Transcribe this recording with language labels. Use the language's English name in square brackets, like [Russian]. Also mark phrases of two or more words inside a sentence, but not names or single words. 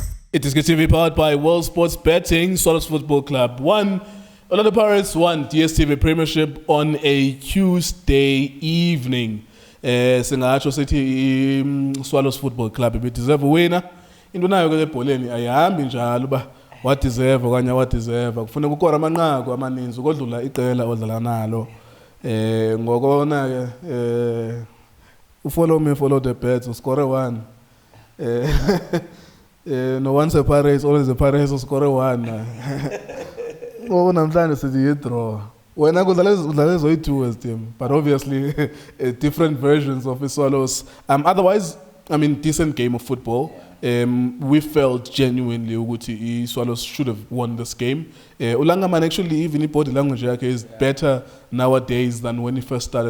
[English] iDiskiTV powered by World Sports Betting. Swallows Football Club won. Orlando Pirates won DStv Premiership on a Tuesday evening. [Xhosa] Singacho sithi [English] Swallows Football Club deserve a winner. [Xhosa] Into nayo ke ebholeni ayihambi njalo ba [English] what deserve [Xhosa] okanye [English] what deserve. [Xhosa] Kufuneka ukora amanqaku amaninzi ukodlula iqela odlala nalo. Ngokona ke [English] follow me, follow the bets, score one. No one's a Pirates, always a Pirates, score one. [Xhosa] Oh, namhlanje sithi draw. Wena kudlala zoyi-2 [English] team, but obviously different versions of the Swallows. Otherwise, I mean, decent game of football. We felt genuinely ukuthi Swallows should have won this game. Ulangaman actually, even body language is better nowadays than when he first started.